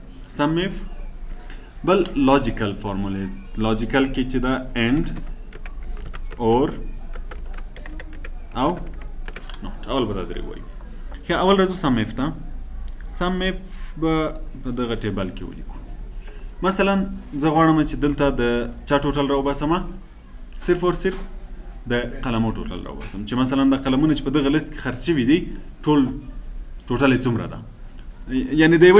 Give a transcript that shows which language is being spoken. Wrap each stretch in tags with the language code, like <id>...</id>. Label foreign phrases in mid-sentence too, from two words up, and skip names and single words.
<en>sum if</en> <ps>بل</ps> <en>logical formulas logical</en> <ps>کې چې دا</ps> <en>and or</en> <ps>او not اول به دا درې وایي ښه اول راځو</ps> <en>sum if</en> <ps>ته</ps> <en>sum if</en> <ps>به په دغه ټیبل کې ولیکو مثلا زه غواړم چې دلته د چا ټوټل راوباسم صرف اور صرف د قلمو ټوټل راوباسم چې مثلا د قلمونه چې په دغه لیست کې خرڅ شوي دي ټول ټوټل یې څومره ده یعنی د یوه</ps>